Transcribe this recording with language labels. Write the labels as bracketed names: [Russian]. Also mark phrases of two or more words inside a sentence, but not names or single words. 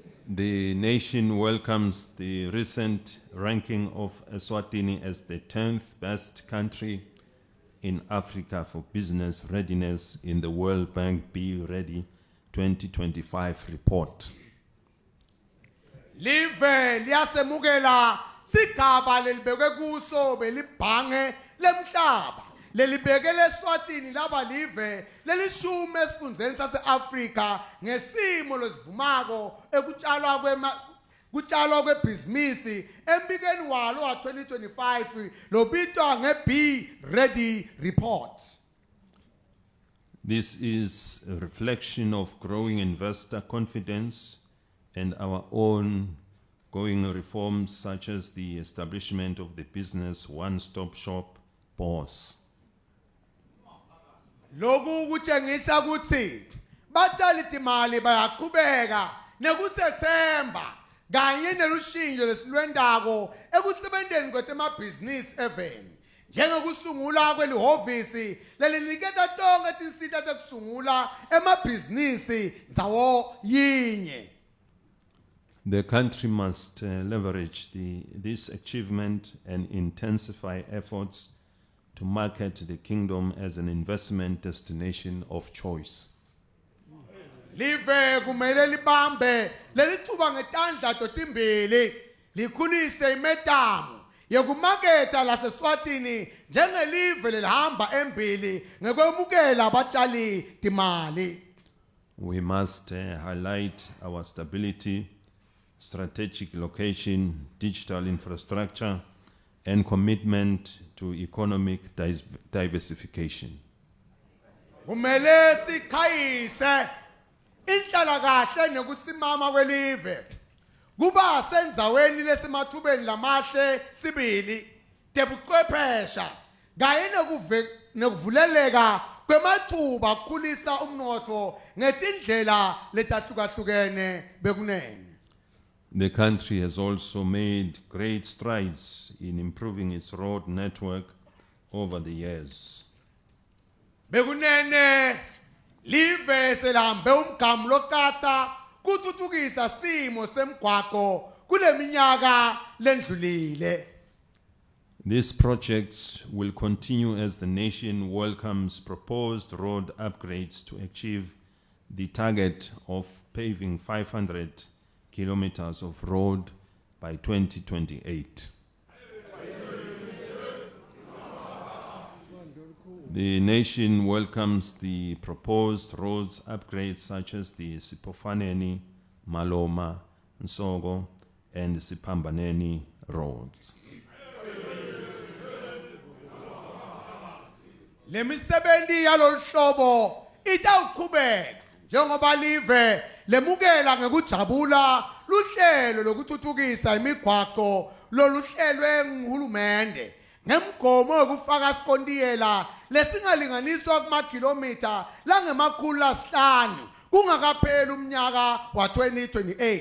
[English] The nation welcomes the recent ranking of Eswatini as the 10th best country in Africa for business readiness in the World Bank Be Ready 2025 report. [Swati] Live liyasemukela sigaba lelibekwe kuso belibhange lemhlaba lelibekele eSwatini laba live lelishumi esifundzeni sase-Afrika ngesimo losivumako kutshalwa kwebhizinisi embikeni walo wa-2025 lobitwa nge-Be Ready report. [English] This is a reflection of growing investor confidence and our own ongoing reforms such as the establishment of the Business One-Stop Shop BOSS. [Swati] Loku kutshengisa ukuthi batshali timali bayaqhubeka nekusethemba kanye nelushintsho lesilwendako ekusebenteni kwetemabhizinisi eveni njengokusungula kwelihhovisi leliniketa tonke tinsita tekusungula emabhizinisi ndzawo yinye. [English] The country must leverage this achievement and intensify efforts to market the kingdom as an investment destination of choice. [Swati] Live kumele libambe lelithuba ngetandla totimbili likhulise imetamu yekumaketa laseSwatini njengelive lelihamba embili ngekwemukela abatshali timali. [English] We must highlight our stability, strategic location, digital infrastructure, and commitment to economic diversification. [Swati] Kumele sikhayise inhlalakahle nekusimama kwelive kuba senzaweni lesemathubeni lamahle sibili tebuchwephesha kanye nekuvuleleka kwemathuba kukhulisa umnotfo ngetindlela letahlukahlukene bekunene. [English] The country has also made great strides in improving its road network over the years. [Swati] Bekunene live selambe umgamu lokatha kuthuthukisa simo semgwaqo kuleminyaka lendlulile. [English] These projects will continue as the nation welcomes proposed road upgrades to achieve the target of paving 500 kilometers of road by 2028. The nation welcomes the proposed roads upgrades such as the Sipofaneni, Maloma, Nsogo, and Sipambaneni roads. [Swati] Lemisebenzi yaloluhlobo itawuqhubeka njengoba live lemukela ngekujabula luhlelo lokuthuthukisa imigwaqo loluhlelwe nguhulumende ngemgomo yokufaka sikontiela lesingalinganiswa kumakhilomitha langemakhulu lasihlanu kungakapheli umnyaka wa-2028.